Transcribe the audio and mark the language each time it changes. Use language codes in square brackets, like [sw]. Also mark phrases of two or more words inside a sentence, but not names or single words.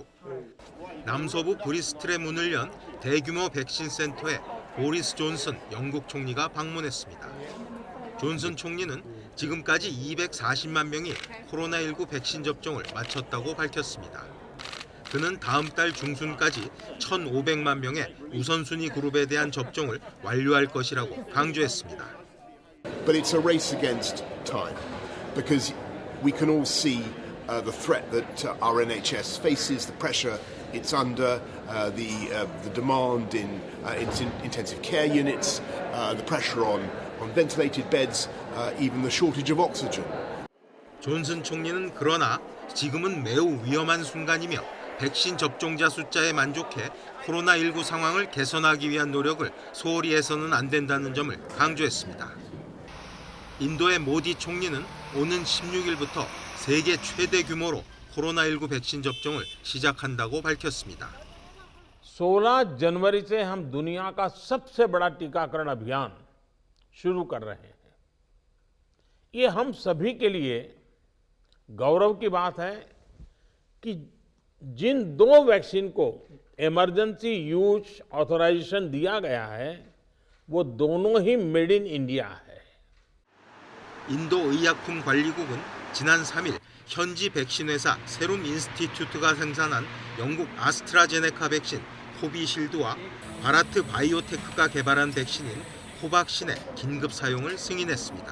[ko] 남서부 브리스틀에 문을 연 대규모 백신 센터에 보리스 존슨 영국 총리가 방문했습니다. 존슨 총리는 지금까지 240만 명이 코로나19 백신 접종을 마쳤다고 밝혔습니다. 그는 다음 달 중순까지 1,500만 명의 우선순위 그룹에 대한 접종을 완료할 것이라고 강조했습니다. [en] But it's a race against time because we can all see the threat that our NHS faces, the pressure it's under, the demand in intensive care units, the pressure on ventilated beds, even the shortage of oxygen. [ko] 존슨 총리는 그러나 지금은 매우 위험한 순간이며 백신 접종자 숫자에 만족해 코로나19 상황을 개선하기 위한 노력을 소홀히 해서는 안 된다는 점을 강조했습니다. 인도의 모디 총리는 오는 16일부터 세계 최대 규모로 코로나19 백신 접종을 시작한다고 밝혔습니다. [hi] 16 जनवरी से हम दुनिया का सबसे बड़ा टीकाकरण अभियान शुरू कर रहे हैं। ये हम सभी के लिए गौरव की बात है कि जिन दो वैक्सीन को [en] emergency use authorization [hi] दिया गया है वो दोनों ही [en] made in India [hi] है। [ko] 인도 의약품 관리국은 지난 3일 현지 백신 회사 세룸 인스티튜트가 생산한 영국 아스트라제네카 백신 코비실드와 바라트 바이오테크가 개발한 백신인 코박신의 긴급 사용을 승인했습니다.